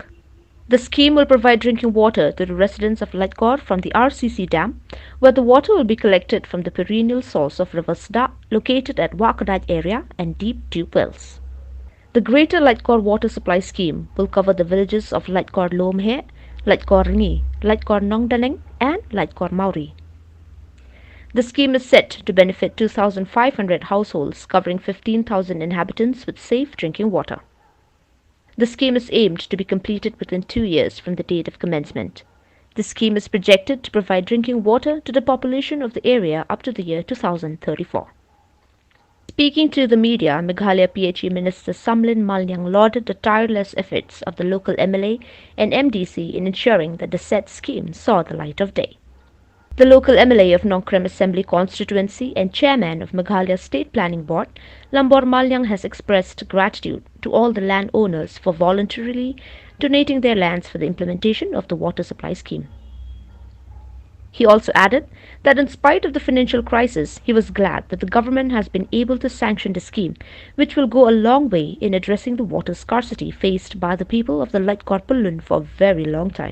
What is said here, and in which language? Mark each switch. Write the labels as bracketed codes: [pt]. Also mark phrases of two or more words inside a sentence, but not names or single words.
[en] The scheme will provide drinking water to the residents of Laitkor from the RCC dam, where the water will be collected from the perennial source of River Sda located at Wakadaj area and deep tube wells. The Greater Laitkor Water Supply Scheme will cover the villages of Laitkor Lomhe, Laitkor Ringi, Laitkor Nongdaneng and Laitkor Mauri. The scheme is set to benefit 2,500 households covering 15,000 inhabitants with safe drinking water. The scheme is aimed to be completed within 2 years from the date of commencement. The scheme is projected to provide drinking water to the population of the area up to the year 2034. Speaking to the media, Meghalaya PHE Minister Samlin Malyang lauded the tireless efforts of the local MLA and MDC in ensuring that the said scheme saw the light of day. The local MLA of Nongkrem Assembly Constituency and Chairman of Meghalaya State Planning Board, Lambor Malyang, has expressed gratitude to all the landowners for voluntarily donating their lands for the implementation of the water supply scheme. He also added that in spite of the financial crisis, he was glad that the government has been able to sanction the scheme, which will go a long way in addressing the water scarcity faced by the people of the Laitkor Pyllun for a very long time.